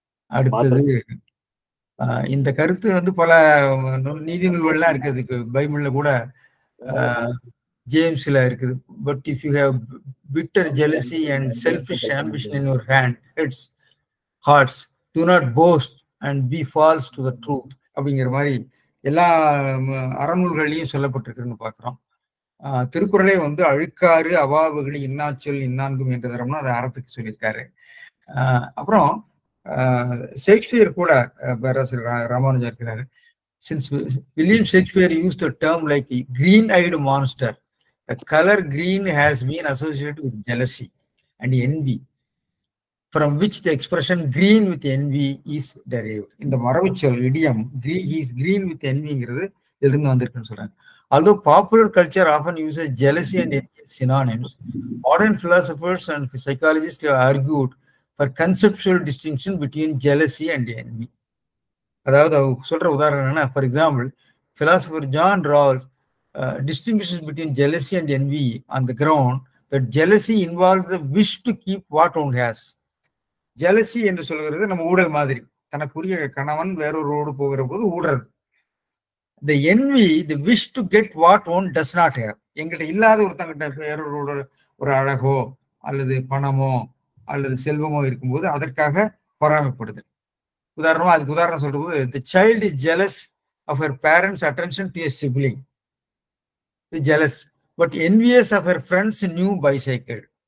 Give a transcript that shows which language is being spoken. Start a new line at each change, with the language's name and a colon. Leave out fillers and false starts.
Tamil: அடுத்தது இந்த கருத்து வந்து பல நீதி நூல்கள்லாம் இருக்குது. பைபிள்ல கூட ஜேம்ஸ்ல இருக்குது.
English: but if you have bitter jealousy and selfish ambition in your hearts, do not boast and be false to the truth
Tamil: அப்படிங்கிற மாதிரி எல்லா அறநூல்களையும் சொல்லப்பட்டிருக்குன்னு பார்க்கிறோம். திருக்குறளே வந்து அழுக்காறு அவாவுகளி இன்னாச்சொல் இன்னான்கும் என்ற தரம்னா அதை அறத்துக்கு சொல்லியிருக்காரு. அப்புறம் ஷேக்ஸ்பியர் கூட பேராசிரியர் ராமானுஜர் இருக்கிறாரு.
English: Since William Shakespeare used the term like green-eyed monster, the color green has been associated with jealousy and envy, from which the expression green with envy is derived.
Tamil: இந்த மரபுச்சொல் idiom
English: he is green with envy
Tamil: ங்கிறது இதிலிருந்து வந்திருக்குன்னு சொல்றாங்க.
English: Although popular culture often uses jealousy and envy as synonyms, modern philosophers and psychologists have argued for conceptual distinction between jealousy and envy.
Tamil: அதாவது சொல்ற உதாரணம் என்னன்னா,
English: For example philosopher John Rawls distinguishes between jealousy and envy on the ground that jealousy involves the wish to keep what one has.
Tamil: jealousy என்று சொல்கிறது நம்ம ஊழல் மாதிரி, தனக்குரிய கணவன் வேறொருவோடு போகிற போது ஊடுறது.
English: the envy, the wish to get what one does not have.
Tamil: எங்கிட்ட இல்லாத ஒருத்தங்கிட்ட வேறொரு ஒரு அழகோ அல்லது பணமோ அல்லது செல்வமோ இருக்கும்போது அதற்காக பொறாமைப்படுது. உதாரணமா அதுக்கு உதாரணம் சொல்றது,
English: The child is jealous of her parents attention to a sibling, the jealous but envious of her friends new bicycle.